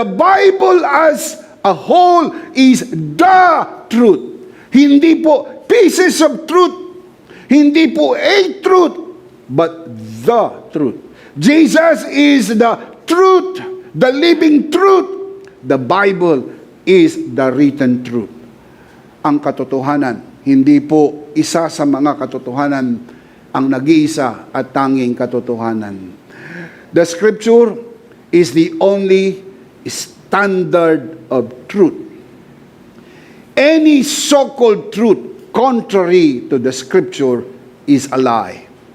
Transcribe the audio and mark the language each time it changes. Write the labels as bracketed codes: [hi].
[en] The Bible as a whole is the truth. [tl] Hindi po [en] pieces of truth. Hindi po a truth, but the truth. Jesus is the truth, the living truth. The Bible is the written truth. [tl] Ang katotohanan, hindi po isa sa mga katotohanan ang nag-iisa at tanging katotohanan. [en] The Scripture is the only standard of truth. Any so-called truth contrary to the Scripture is a lie.